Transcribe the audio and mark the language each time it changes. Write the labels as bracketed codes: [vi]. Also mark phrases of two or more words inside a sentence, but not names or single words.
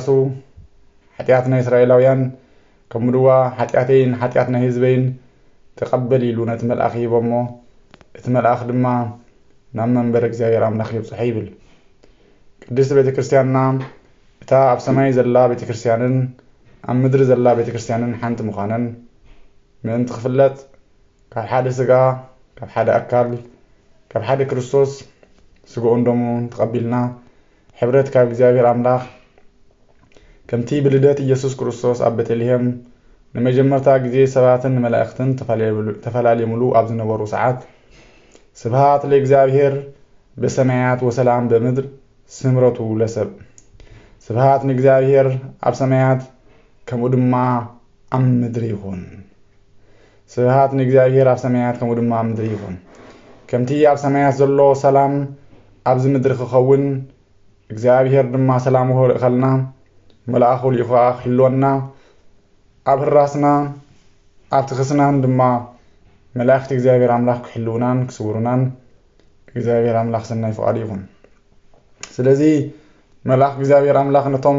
[ti] ሓጢኣት ናይ እስራኤላውያን ከምኡ ድዋ ሓጢኣተይን ሓጢኣት ናይ ህዝበይን ተቐበል ኢሉ ነቲ መልአኽ ሂቦሞ እቲ መልአኽ ድማ ናብ መንበር እግዚአብሔር አምላክ ይብጽሖ ይብል። ቅድስቲ ቤተ ክርስቲያንና እታ ኣብ ሰማይ ዘላ ቤተ ክርስቲያንን ኣብ ምድሪ ዘላ ቤተ ክርስቲያንን ሓንቲ ምዃነን ምእንቲ ክፍለጥ ካብ ሓደ ስጋ ካብ ሓደ ኣካል ካብ ሓደ ክርስቶስ ስጋኡን ደሙን ተቐቢልና ሕብረት ካብ እግዚአብሔር አምላክ ከምቲ ብልደት ኢየሱስ ክርስቶስ ኣብ ቤተልሔም ንመጀመርታ ግዜ ሰባትን መላእክትን ተፈላለየሙሉ ኣብ ዝነበሩ ሰዓት [gez] ስብሃት ለእግዚአብሔር በሰማያት ወሰላም በምድር ስምረቱ ለሰብ [ti] ስብሃት ንእግዚአብሔር ኣብ ሰማያት ከምኡ ድማ ኣብ ምድሪ ይኹን ስብሃት ንእግዚአብሔር ኣብ ሰማያት ከምኡ ድማ ኣብ ምድሪ ይኹን ከምቲ ኣብ ሰማያት ዘሎ ሰላም ኣብዚ ምድሪ ክኸውን እግዚአብሔር ድማ ሰላም ይኸልና መልአኹ ልኢኹ ክሕልወና ኣብ ህራስና ኣብ ትኽስናን ድማ መላእክቲ እግዚአብሔር አምላክ ክሕልውናን ክስውሩናን እግዚአብሔር አምላክ ሰናይ ፈቃዱ ይኹን ስለዚ መልአክ እግዚአብሔር አምላክ ነቶም